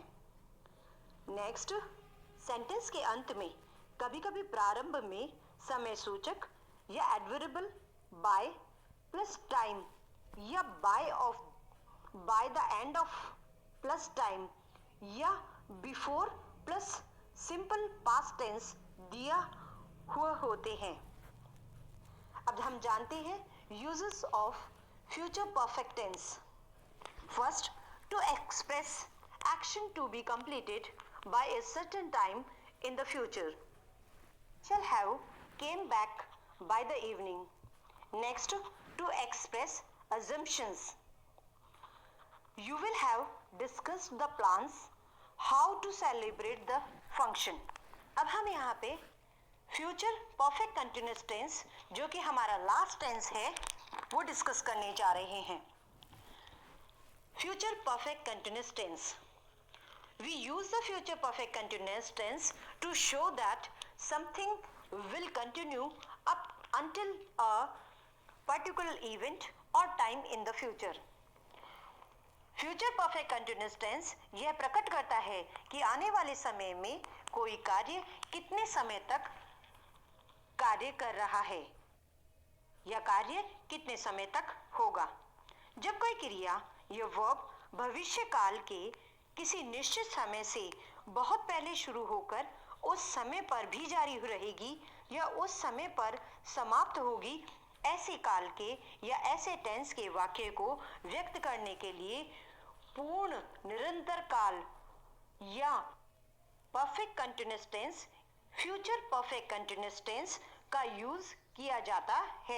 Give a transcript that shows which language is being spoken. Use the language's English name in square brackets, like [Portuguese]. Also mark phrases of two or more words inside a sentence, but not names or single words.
[English] Next, sentence [Hindi] के अंत में कभी कभी प्रारंभ में समय सूचक या [English] adverbial by plus time या by the end of plus time या before plus simple past tense [Hindi] दिया हुआ होते हैं। अब हम जानते हैं [English] uses of future perfect tense. First, to express action to be completed by a certain time in the future. shall have came back by the evening. Next, to express assumptions. You will have discussed the plans how to celebrate the function. [Hindi] अब हम यहाँ पे [English] future perfect continuous tense [Hindi] जो कि हमारा last tense है वो डिस्कस करने जा रहे हैं। [English] Future perfect continuous tense. We use the future perfect continuous tense to show that something will continue up until a particular event or time in the future. Future perfect continuous tense [Hindi] यह प्रकट करता है कि आने वाले समय में कोई कार्य कितने समय तक कार्य कर रहा है या कार्य कितने समय तक होगा। जब कोई क्रिया या वर्ब भविष्य काल के किसी निश्चित समय से बहुत पहले शुरू होकर उस समय पर भी जारी रहेगी या उस समय पर समाप्त होगी, ऐसे काल के या ऐसे टेंस के वाक्य को व्यक्त करने के लिए पूर्ण निरंतर काल या [English] perfect continuous tense, future perfect continuous tense [Hindi] का यूज किया जाता है।